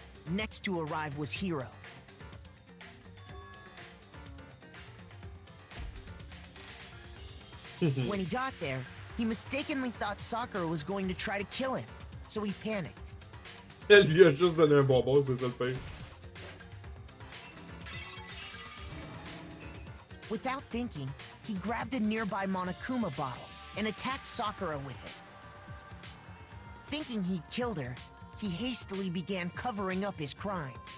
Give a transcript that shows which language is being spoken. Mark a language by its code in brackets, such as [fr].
[en] Next to arrive was Hiro. When he got there, he mistakenly thought Sakura was going to try to kill him, so he panicked. [fr] Elle lui a juste donné un bonbon, c'est ça le pire. [en] Without thinking, he grabbed a nearby Monokuma bottle and attacked Sakura with it. Thinking he'd killed her, he hastily began covering up his crime.